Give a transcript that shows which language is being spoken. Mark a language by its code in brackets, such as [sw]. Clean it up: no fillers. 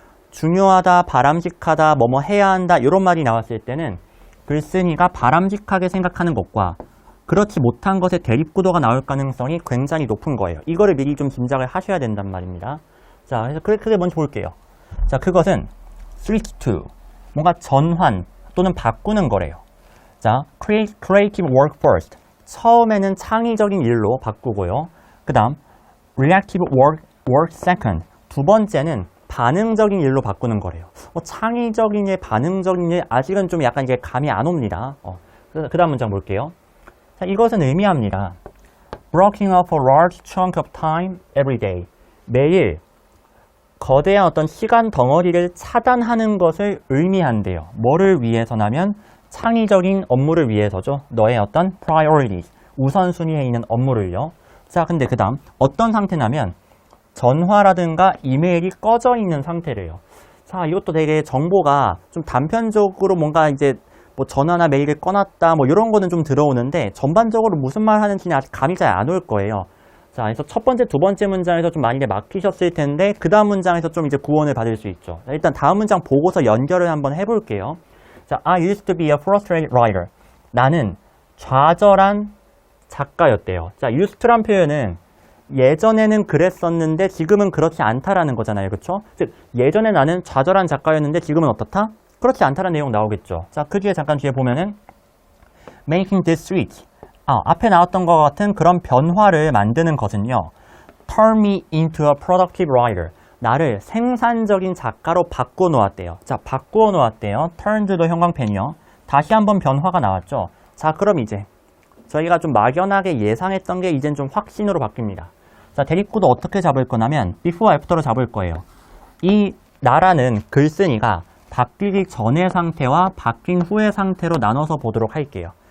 [ko] 중요하다, 바람직하다, 뭐뭐 해야 한다 이런 말이 나왔을 때는 글쓴이가 바람직하게 생각하는 것과 그렇지 못한 것의 대립구도가 나올 가능성이 굉장히 높은 거예요. 이거를 미리 좀 짐작을 하셔야 된단 말입니다. 자, 그래서 그게 먼저 볼게요. 자, 그것은 [en] switch to, [ko] 뭔가 전환 또는 바꾸는 거래요. [en] 자, creative work first. [ko] 처음에는 창의적인 일로 바꾸고요. 그 다음, [en] reactive work second. [ko] 두 번째는 반응적인 일로 바꾸는 거래요. 창의적인 일, 반응적인 일, 아직은 좀 약간 이게 감이 안 옵니다. 그 다음 문장 볼게요. 자, 이것은 의미합니다. [en] Blocking off a large chunk of time every day. [ko] 매일 거대한 어떤 시간 덩어리를 차단하는 것을 의미한대요. 뭐를 위해서냐면 창의적인 업무를 위해서죠. 너의 어떤 priorities, 우선순위에 있는 업무를요. 자, 근데 그 다음 어떤 상태냐면 전화라든가 이메일이 꺼져 있는 상태래요. 자, 이것도 되게 정보가 좀 단편적으로 뭔가 이제 뭐 전화나 메일을 꺼놨다 뭐 이런 거는 좀 들어오는데 전반적으로 무슨 말 하는지는 아직 감이 잘 안 올 거예요. 자, 그래서 첫 번째, 두 번째 문장에서 좀 많이 막히셨을 텐데 그 다음 문장에서 좀 이제 구원을 받을 수 있죠. 자, 일단 다음 문장 보고서 연결을 한번 해볼게요. [en] 자, I used to be a frustrated writer. [ko] 나는 좌절한 작가였대요. 자, used to란 표현은 예전에는 그랬었는데 지금은 그렇지 않다라는 거잖아요. 그렇죠? 즉 예전에 나는 좌절한 작가였는데 지금은 어떻다? 그렇지 않다는 내용 나오겠죠. 자, 그 뒤에 잠깐 뒤에 보면은 [en] making this switch. [ko] 앞에 나왔던 것 같은 그런 변화를 만드는 것은요. [en] turn me into a productive writer. [ko] 나를 생산적인 작가로 바꾸어 놓았대요. 자, 바꾸어 놓았대요. turned도 형광펜이요. 다시 한번 변화가 나왔죠. 자, 그럼 이제 저희가 좀 막연하게 예상했던 게 이젠 좀 확신으로 바뀝니다. 자, 대립구도 어떻게 잡을 거냐면 before, after로 잡을 거예요. 이 나라는 글쓴이가 바뀌기 전의 상태와 바뀐 후의 상태로 나눠서 보도록 할게요.